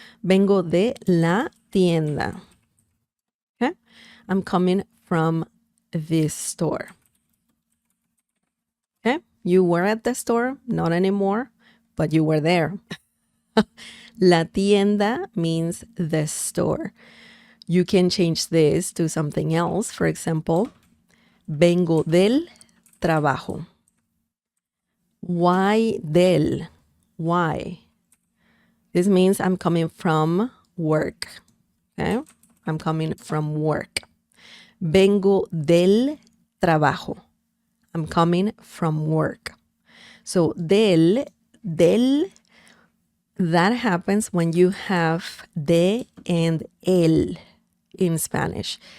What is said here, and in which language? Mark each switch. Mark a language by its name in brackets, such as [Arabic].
[Spanish] Vengo de la tienda. [English] Okay, I'm coming from this store. Okay, you were at the store, not anymore, but you were there. [Spanish] La tienda [English] means the store. You can change this to something else. For example, [Spanish] vengo del trabajo. [English] Why del? Why? This means I'm coming from work. Okay? I'm coming from work. [Spanish] Vengo del trabajo. [English] I'm coming from work. So del, that happens when you have de and el in Spanish.